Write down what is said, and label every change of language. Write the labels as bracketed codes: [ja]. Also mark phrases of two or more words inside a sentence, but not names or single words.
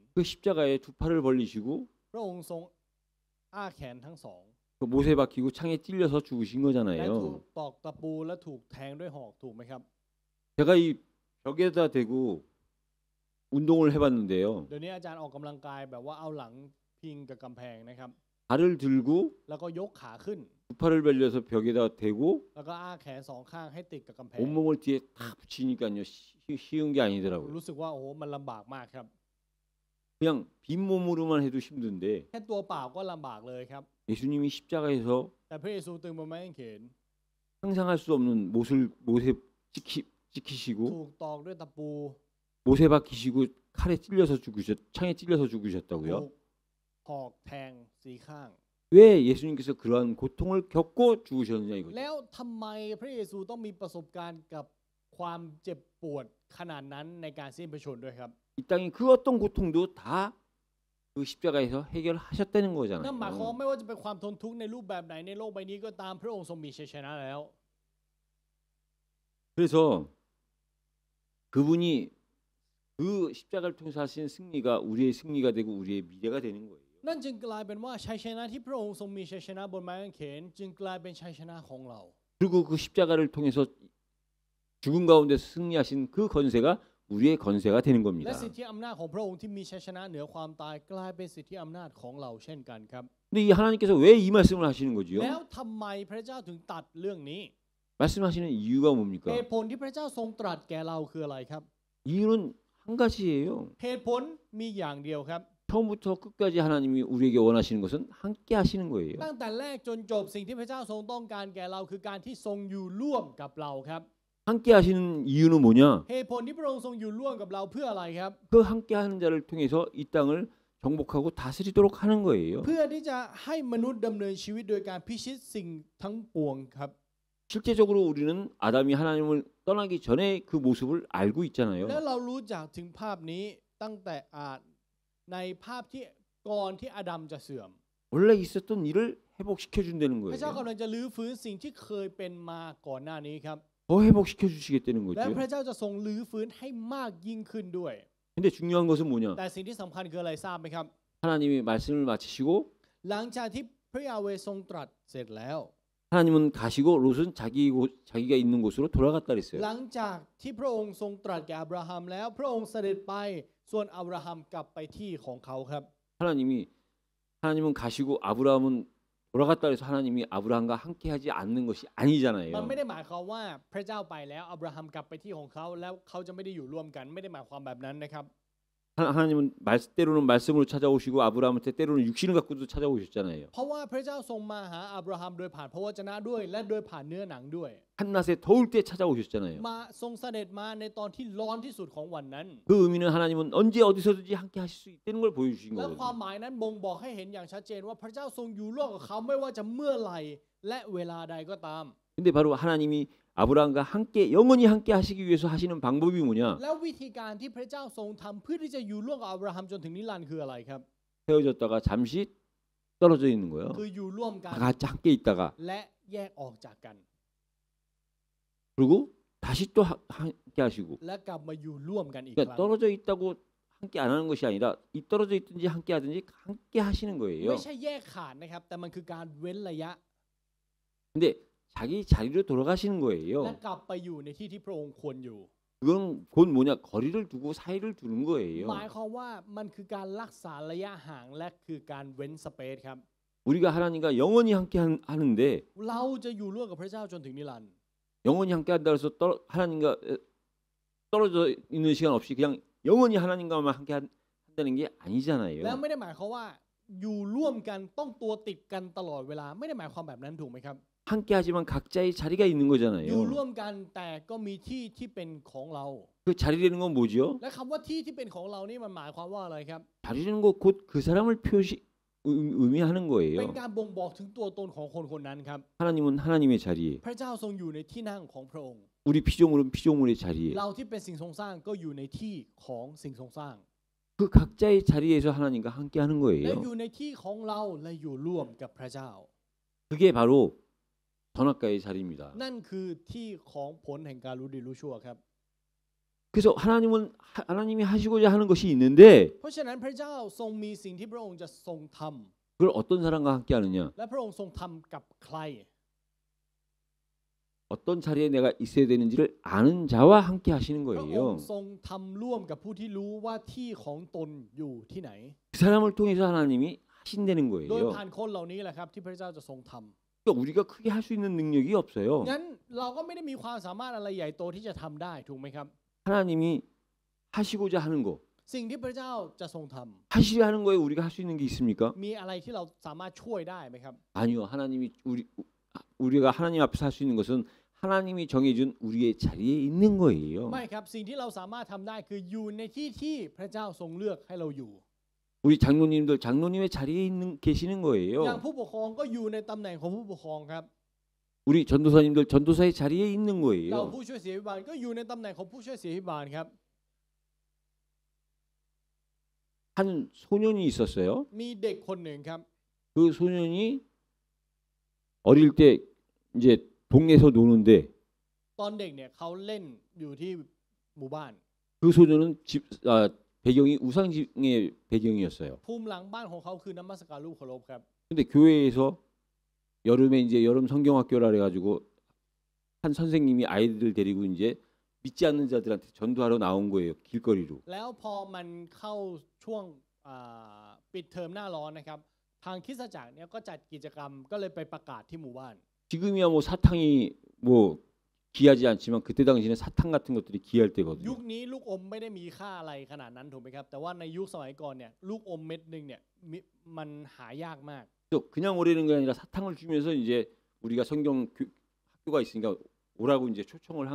[ko] 그 십자가에 두 팔을 벌리시고 [th] พระองค์ทรงอ้าแขนทั้งสอง [ko] 그 못에 박히고 창에 찔려서 죽으신 [th] และถูก [ko] 거잖아요. [th] ตอกตะปูและถูกแทงด้วยหอกถูกไหมครับ [ko] 제가 이 벽에다 대고 운동을 해봤는데요. [th] เดี๋ยวนี้อาจารย์ออกกำลังกายแบบว่าเอาหลังพิงกับกำแพงนะครับ [ko] 발을 들고 [th] แล้วก็ยกขาขึ้น [ko] 두 팔을 벌려서 벽에다 대고 [th] แล้วก็อ้าแขนสองข้างให้ติดกับกำแพง [ko] 온몸을 뒤에 다 붙이니까요. 쉬운 게 아니더라고요. [th] รู้สึกว่าโอ้โหมันลำบากมากครับ [ko] 그냥 빈몸으로만 해도 힘든데 [th] แค่ตัวเปล่าก็ลำบากเลยครับ [ko] 예수님이 십자가에서 [th] แต่พระเยซูตึงบนไม้กางเขน [ko] 상상할 수 없는 못에 찍히시고 [th] ถูกตอกด้วยตะปู [ko] 못에 박히시고 칼에 찔려서 창에 찔려서 [th] ถู [ko] 죽으셨다고요. [th] กหอกแทงสีข้าง [ko] 왜 예수님께서 그러한 고통을 겪고 죽으셨느냐 이거죠. [th] แล้วทำไมพระเยซูต้องมีประสบการณ์กับความเจ็บปวดขนาดนั้นในการสิ้นพระชนม์ด้วยครับ [ko] 이 땅의 그 어떤 고통도 다 그 십자가에서 해결하셨다는 [th] นั่นหมายความ [ko] 거잖아요. [th] ไม่ว่าจะเป็นความทนทุกข์ในรูปแบบไหนในโลกใบนี้ก็ตามพระองค์ทรงมีชัยชนะแล้ว [ko] 그래서 그분이 그 십자가를 통해서 하신 승리가 우리의 승리가 되고 우리의 미래가 되는 거예요. [th] นั่นจึงกลายเป็นว่าชัยชนะที่พระองค์ทรงมีชัยชนะบนไม้กางเขนจึงกลายเป็นชัยชนะของเรา [ko] 그리고 그 십자가를 통해서 죽음 가운데 승리하신 그 건세가 우리의 건세가 되는 [th] และ [ko] 겁니다. [th] สิทธิอำนาจของพระองค์ที่มีชัยชนะเหนือความตายกลายเป็นสิทธิอำนาจของเราเช่นกันครับ [ko] 근데 이 하나님께서 왜 이 말씀을 하시는 거지요? [th] แล้วทำไมพระเจ้าถึงตัดเรื่องนี้ [ko] 말씀하시는 이유가 [th] เห [ko] 뭡니까? [th] ตุผลที่พระเจ้าทรงตรัสแก่เราคืออะไรครับ [ko] 이유는 한 가지예요. [th] เหตุผลมีอย่างเดียวครับ [ko] 처음부터 끝까지 하나님이 우리에게 원하시는 것은 함께 하시는 거예요. [th] ตั้งแต่แรกจนจบสิ่งที่พระเจ้าทรงต้องการแก่เราคือการที่ทรงอยู่ร่วมกับเราครับ [ko] 함께 하시는 이유는 뭐냐? [th] เหตุผลที่พระองค์ทรงอยู่ร่วมกับเราเพื่ออะไรครับ [ko] 그 함께 하는 자를 통해서 이 땅을 정복하고 다스리도록 하는 거예요. [th] เพื่อที่จะให้มนุษย์ดำเนินชีวิตโดยการพิชิตสิ่งทั้งปวงครับ [ko] 실제적으로 우리는 아담이 하나님을 떠나기 전에 그 모습을 알고 [th] และ [ko] 있잖아요. [th] เรารู้จักถึงภาพนี้ตั้งแต่ในภาพที่ก่อนที่อาดัมจะเสื่อม [ko] 원래 있었던 일을 회복시켜 준다는 [th] พระเจ้า [ko] 거예요. [th] กำลังจะลื้อฟื้นสิ่งที่เคยเป็นมาก่อนหน้านี้ครับ [ko] 더 회복시켜 주시겠다는 [th] และ [ko] 거죠. [th] พระเจ้าจะทรงลื้อฟื้นให้มากยิ่งขึ้นด้วย [ko] 근데 중요한 것은 뭐냐? [th] แต่สิ่งที่สำคัญคืออะไรทราบไหมครับ [ko] 하나님이 말씀을 마치시고 [th] หลังจากที่พระยาเวห์ทรงตรัสเสร็จแล้ว [ko] 하나님은 가시고 롯은 자기가 있는 곳으로 돌아갔다 그랬어요. [th] หลังจากที่พระองค์ทรงตรัสแก่อับราฮัมแล้ว พระองค์เสด็จไปส่วนอับราฮัมกลับไปที่ของเขาครับ [ko] 하나님은 가시고 아브라함은 돌아갔다 그래서 하나님이 아브라함과 함께하지 않는 것이 [th] มัน [ko] 아니잖아요. [th] ไม่ได้หมายความว่าพระเจ้าไปแล้วอับราฮัมกลับไปที่ของเขาแล้วเขาจะไม่ได้อยู่ร่วมกันไม่ได้หมายความแบบนั้นนะครับ [ko] 하나님은 때로는 말씀으로 찾아오시고 아브라함한테 때로는 육신을 갖고도 찾아오셨잖아요. [th] เพราะว่าพระเจ้าทรงมาหาอับราฮัมโดยผ่านพระวจนะด้วยและโดยผ่านเนื้อหนังด้วย [ko] 한낮에 더울 때 찾아오셨잖아요. [th] มาทรงเสด็จมาในตอนที่ร้อนที่สุดของวันนั้น [ko] 그 의미는 하나님은 언제 어디서든지 함께 하실 수 있다는 걸 보여주신 [th] และความ [ko] 거거든요. [th] หมายนั้นบ่งบอกให้เห็นอย่างชัดเจนว่าพระเจ้าทรงอยู่ร่วมกับเขาไม่ว่าจะเมื่อไหร่และเวลาใดก็ตาม [ko] 근데 바로 하나님이 아브라함과 함께 영원히 함께 하시기 위해서 하시는 방법이 뭐냐? [th] แล้ววิธีการที่พระเจ้าทรงทำเพื่อที่จะอยู่ร่วมกับอับราฮัมจนถึงนิรันดร์คืออะไรครับ [ko] 헤어졌다가 잠시 떨어져 있는 거예요. [th] คืออยู่ร่วมกัน [ko] 다 같이 함께 있다가 [th] และแยกออกจากกัน [ko] 그리고 다시 또 함께 하시고. [th] และกลับมาอยู่ร่วมกันอีกค [ko] 그러니까 [th] รั้ง [ko] 떨어져 있다고 함께 안 하는 것이 아니라 이 떨어져 있든지 함께 하든지 함께 하시는 거예요. [th] ไม่ใช่แยกขาดนะครับแต่มันคือการเว้นระยะ [ko] 근데 자기 자리로 돌아가시는 [th] และ [ko] 거예요. [th] กลับไปอยู่ในที่ที่พระองค์ควรอยู่ [ko] 그건 곧 뭐냐? 거리를 두고 사이를 두는 [th] ห [ko] 거예요. [th] มายความว่ามันคือการรักษาระยะห่างและคือการเว้นสเปซครับ [ko] 우리가 하나님과 영원히 함께 하는데 [th] เราจะอยู่ร่วมกับพระเจ้าจนถึงนิรันดร์ [ko] 영원히 함께 한다 해서 하나님과 떨어져 있는 시간 없이 그냥 영원히 하나님과만 함께 한다는 게 [th] และ [ko] 아니잖아요. [th] ไม่ได้หมายความว่าอยู่ร่วมกันต้องตัวติดกันตลอดเวลาไม่ได้หมายความแบบนั้นถูกไหมครับ [ko] 함께 하지만 각자의 자리가 있는 [th] อยู่ [ko] 거잖아요. [th] ร่วมกันแต่ก็มีที่ที่เป็นของเรา [ko] 그 자리라는 건 뭐죠? [th] และคำว่าที่ที่เป็นของเรานี่มันหมายความว่าอะไรครับ [ko] 자리라는 거 곧 그 사람을 의미하는 [th] เป็น [ko] 거예요. [th] การบ่งบอกถึงตัวตนของคนคนนั้นครับ [ko] 하나님은 하나님의 자리에, [th] พระเจ้าทรงอยู่ในที่นั่งของพระองค์ [ko] 우리 피조물은 피조물의 자리에. [th] เราที่เป็นสิ่งทรงสร้างก็อยู่ในที่ของสิ่งทรงสร้าง [ko] 그 각자의 자리에서 하나님과 함께하는 [th] และ [ko] 거예요. [th] อยู่ในที่ของเราและอยู่ร่วมกับพระเจ้า [ko] 그게 바로 선악과의 자리입니다. [th] นั่นคือที่ของผลแห่งการรู้ดีรู้ชั่วครับ [ko] 그래서 하나님이 하시고자 하는 것이 있는데 [th] เพราะฉะนั้นพระเจ้าทรงมีสิ่งที่พระองค์จะทรงทำ [ko] 그걸 어떤 사람과 함께하느냐? [th] และพระองค์ทรงทำกับใคร [ko] 어떤 자리에 내가 있어야 되는지를 아는 자와 함께 하시는 [th] พระอง [ko] 거예요. [th] ค์ทรงทำร่วมกับผู้ที่รู้ว่าที่ของตนอยู่ที่ไหน [ko] 그 사람을 통해서 하나님이 하신다는 [th] โดย [ko] 거예요. [th] ผ่านคนเหล่านี้แหละครับที่พระเจ้าจะทรงทำ [ko] 그러니까 우리가 크게 할 수 있는 능력이 없어요. [th] งั้นเราก็ไม่ได้มีความสามารถอะไรใหญ่โตที่จะทำได้ถูกไหมครับ [ko] 하나님이 하시고자 하는 거, [th] สิ่งที่พระเจ้าจะทรงท [ko] 하시려 하는 거에 우리가 할 수 있는 게 있습니까? [th] ำมีอะไรที่เราสามารถช่วยได้ไหมครับ [ko] 아니요. 우리가 하나님 앞에서 할 수 있는 것은 하나님이 정해준 우리의 자리에 있는 거예요. [th] ไม่ครับสิ่งที่เราสามารถทำได้คืออยู่ในที่ที่พระเจ้าทรงเลือกให้เราอยู่ [ko] 우리 장로님들 장로님의 자리에 계시는 [th] อย่าง [ko] 거예요. [th] ผู้ปกครองก็อยู่ในตำแหน่งของผู้ปกครองครับ [ko] 우리 전도사님들 전도사의 자리에 있는 [th] เรา [ko] 거예요. [th] ผู้ช่วยเสียพิบาลก็อยู่ในตำแหน่งของผู้ช่วยเสียพิบาลครับ [ko] 한 소년이 있었어요. [th] มีเด็กคนหนึ่งครับ [ko] 그 소년이 어릴 때 이제 동네에서 노는데 [th] ตอนเด็กเนี่ยเขาเล่นอยู่ที่หมู่บ้าน [ko] 그 소년은 배경이 우상징의 배경이었어요. [th] ภูมิหลังบ้านของเขาคือนมัสการรูปเคารพครับ [ko] 근데 교회에서 여름에 이제 여름 성경학교라 그래가지고 한 선생님이 아이들 데리고 이제 믿지 않는 자들한테 전도하러 나온 거예요. 길거리로. [th] แล้วพอมันเข้าช่วงปิดเทอมหน้าร้อนนะครับทางคริสตจักรเนี่ยก็จัดกิจกรรมก็เลยไปประกาศที่หมู่บ้าน [ko] 지금이야 뭐 사탕이 뭐 귀하지 않지만 그때 당시에는 사탕 같은 것들이 귀할 [th] ยุ [ko] 때거든요. [th] คนี้ลูกอมไม่ได้มีค่าอะไรขนาดนั้นถูกไหมครับแต่ว่าในยุคสมัยก่อนเนี่ยลูกอมเม็ดนึงเนี่ยมันหายากมาก [ko] 또 그냥 오라는 게 아니라 사탕을 주면서 이제 우리가 학교가 있으니까 오라고 이제 초청을 한